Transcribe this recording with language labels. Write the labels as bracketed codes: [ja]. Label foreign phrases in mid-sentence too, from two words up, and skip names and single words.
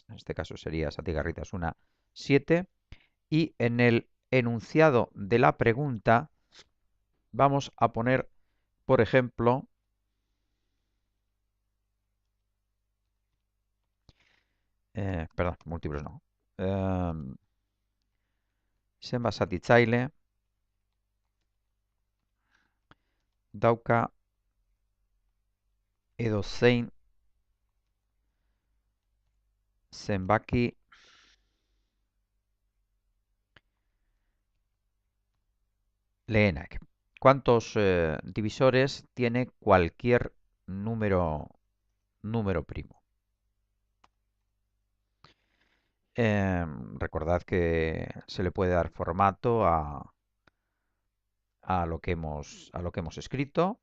[es] En este caso sería Satigarritas 1, 7. Y en el enunciado de la pregunta vamos a poner, por ejemplo, perdón, múltiplos no. [eu] Zenbat zatitzaile dauka edozein zenbaki lehenak. [es] ¿Cuántos divisores tiene cualquier número primo? Recordad que se le puede dar formato a lo que hemos escrito.